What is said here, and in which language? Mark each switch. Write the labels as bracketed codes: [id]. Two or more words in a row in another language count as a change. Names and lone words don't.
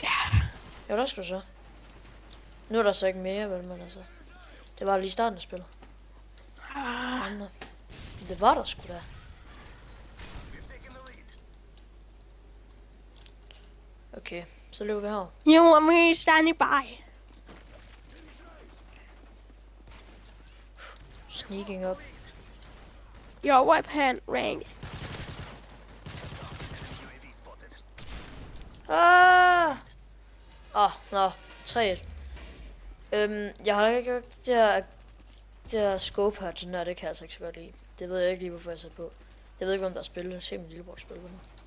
[da] Jo, der skal du så. Nu er der så ikke mere, vel, men altså. Det var lige starten af spillet. Andre. Det var der sgu da. Okay, så løber vi her. [en] you and me standing by. Sneaking up. Your weapon ring. [da] Nå, 3-1. Jeg har ikke det her scope her til den her, det kan jeg altså ikke så godt lide. Det ved jeg ikke lige, hvorfor jeg satte på. Jeg ved ikke, om der er spillet. Se min lillebror spille på nu.